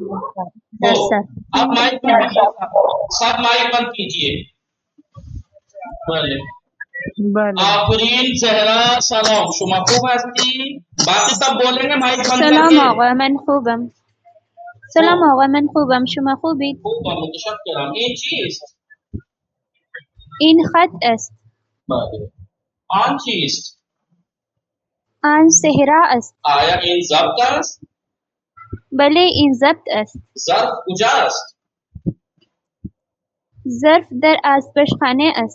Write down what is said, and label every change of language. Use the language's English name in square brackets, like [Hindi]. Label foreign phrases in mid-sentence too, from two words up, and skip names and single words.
[Hindi] अब माइक बंद कीजिए, सब माइक बंद कीजिए। [Persian] آفرین، زهرا، سلام، شما خوب هستی, [Hindi] बाकी सब बोलेंगे माइक बंद [Persian] سلام [Hindi] करके। [Persian] آقا من خوبم سلام آقا من خوبم شما خوبید خوب متشکرم. این چیست؟ این خط است بله. آن چیست؟ آن صحرا است آیا این ضبط است؟ بله این ضبط است ظرف کجاست؟ ظرف در آشپزخانه است